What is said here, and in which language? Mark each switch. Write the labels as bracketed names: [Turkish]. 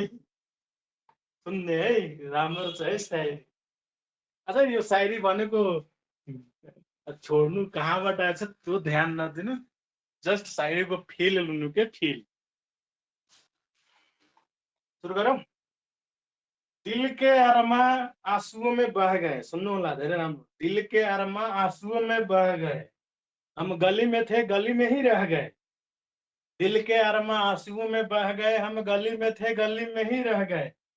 [Nepali] सुन्ने है, राम्रो छ है शायरी। अच्छा यो शायरी भनेको छोड्नु कहाँबाट आएछ त्यो ध्यान नदिनु, जस्ट शायरीको फिल लिनु के फिल। सुरु गरौँ। [Hindi] दिल के अरमा आंसुओं में बह गए, [Nepali] सुन्नु होला धेरै राम्रो। [Hindi] दिल के अरमा आंसुओं में बह गए, हम गली में थे गली में ही रह गए। दिल के अरमा आंसुओं में बह गए, हम गली में थे गली में ही रह गए।